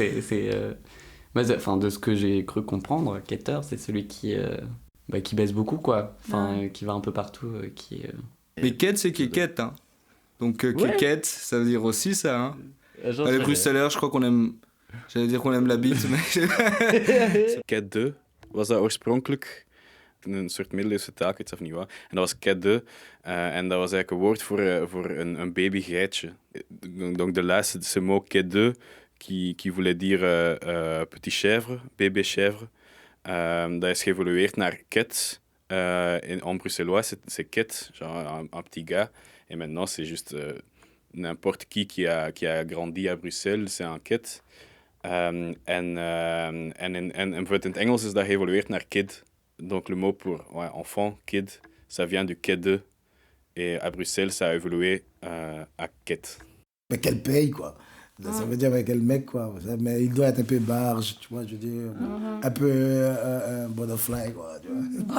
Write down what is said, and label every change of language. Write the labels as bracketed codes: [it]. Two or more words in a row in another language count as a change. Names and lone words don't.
[fr] De ce que j'ai cru comprendre, quêteur, c'est celui qui baisse beaucoup, quoi. Qui va un peu partout, Mais quête, c'est quéquette, hein. Donc quéquette, ça veut dire aussi ça, hein. Les Bruxelleers, je crois qu'on aime... J'allais dire qu'on aime la bite, mais... [nl] Kedde was dat oorspronkelijk een soort middeleeuwse taal, ik weet zelf niet wat. En dat was kedde, en dat was eigenlijk een woord voor een babygeitje. [fr] Donc de là, ce mot kedde, qui voulait dire petit chèvre, bébé chèvre, [nl] dat is geëvolueerd naar ket. [fr] En bruxellois, c'est ket, genre un petit gars. Et maintenant, c'est juste n'importe qui a grandi à Bruxelles, c'est un ket. [nl] En bijvoorbeeld in het Engels is dat geëvolueerd naar kid. [fr] Donc le mot pour enfant, kid, ça vient du kedde. Et à Bruxelles, ça a évolué à ket. Mais quel paye, quoi. Ça veut dire mais quel mec, quoi. Mais il doit être un peu barge, tu vois, je veux dire. Un peu butterfly, quoi. Tu vois.